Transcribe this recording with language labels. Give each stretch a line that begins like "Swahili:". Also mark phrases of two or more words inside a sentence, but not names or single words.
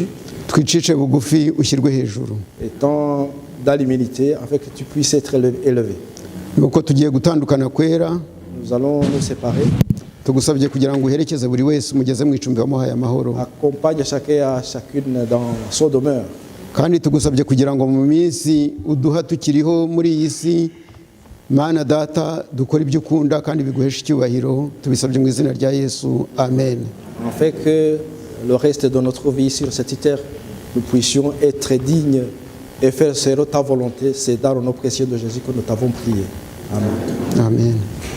Kinyarwanda: twicishe bugufi ushyirwe hejuru.
French: étant dans l'humilité, afin que tu puisses être élevé.
Kinyarwanda: Nuko tugiye gutandukana kwera,
French: Nous allons nous séparer.
Kinyarwanda: tugusabye kugira ngo uherekeze buri wese umugeze mu icumbi wamuhaye amahoro,
French: Accompagne chacun à chacune dans son demeure.
Kinyarwanda: kandi tugusabye kugira ngo mu minsi uduha tukiriho muri iyi si, Mana Data, dukora ibyo ukunda kandi biguhesha icyubahiro, tubisabye mu izina rya Yesu, amen.
French: Afin que le reste de notre vie sur cette terre, nous puissions être dignes et faire selon ta volonté. C'est dans le nom précieux de Jésus que nous t'avons prié. Amen. Amen.